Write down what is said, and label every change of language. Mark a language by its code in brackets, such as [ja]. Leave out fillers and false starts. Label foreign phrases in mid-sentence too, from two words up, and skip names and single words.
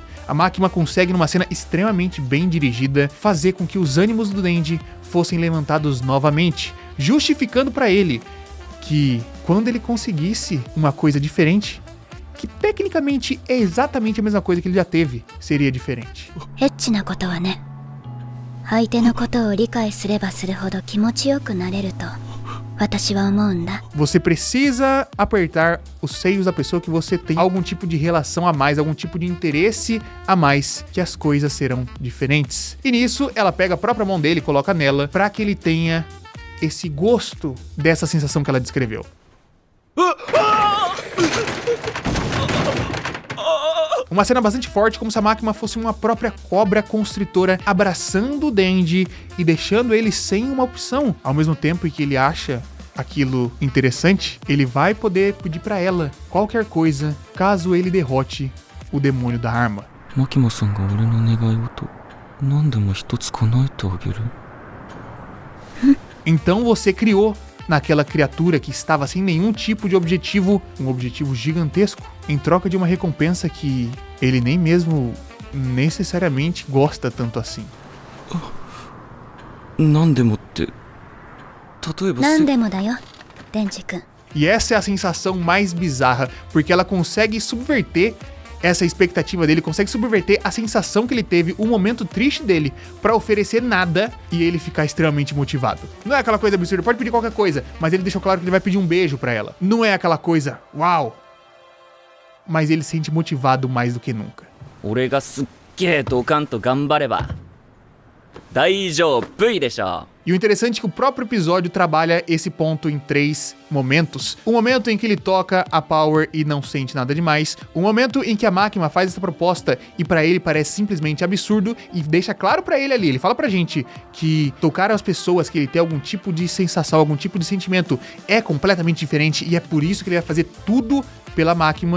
[pt] A máquina consegue, numa cena extremamente bem dirigida, fazer com que os ânimos do Denji fossem levantados novamente, justificando pra ele que quando ele conseguisse uma coisa diferente, que tecnicamente é exatamente a mesma coisa que ele já teve, seria diferente. [ja] エッチなことはね、相手のことを理解すればするほど気持ちよくなれると私は思うんだ。 [pt] Você precisa apertar os seios da pessoa que você tem algum tipo de relação a mais, algum tipo de interesse a mais, que as coisas serão diferentes. E nisso, ela pega a própria mão dele e coloca nela, pra que ele tenha esse gosto dessa sensação que ela descreveu. Uma cena bastante forte, como se a Makima fosse uma própria cobra constritora abraçando o Denji e deixando ele sem uma opção. Ao mesmo tempo em que ele acha aquilo interessante, ele vai poder pedir pra ela qualquer coisa caso ele derrote o demônio da arma. [ja] Makima-sanが俺の願い事何でも一つ叶えてあげる [pt] Então você criou naquela criatura que estava sem nenhum tipo de objetivo, um objetivo gigantesco, em troca de uma recompensa que ele nem mesmo necessariamente gosta tanto assim. [ja] 何でもって例えば何でもだよデンジ君。 [pt] E essa é a sensação mais bizarra, porque ela consegue subverter essa expectativa dele, consegue subverter a sensação que ele teve, o momento triste dele, pra oferecer nada e ele ficar extremamente motivado. Não é aquela coisa absurda, pode pedir qualquer coisa, mas ele deixou claro que ele vai pedir um beijo pra ela. Não é aquela coisa, uau! Mas ele se sente motivado mais do que nunca. [ja] 俺がすっげえドカンと頑張れば大丈夫でしょ。 [pt] E o interessante é que o próprio episódio trabalha esse ponto em 3 momentos. O momento em que ele toca a Power e não sente nada demais. O momento em que a Makima faz essa proposta e pra ele parece simplesmente absurdo e deixa claro pra ele ali. Ele fala pra gente que tocar as pessoas, que ele tem algum tipo de sensação, algum tipo de sentimento é completamente diferente e é por isso que ele vai fazer tudo pela Makima.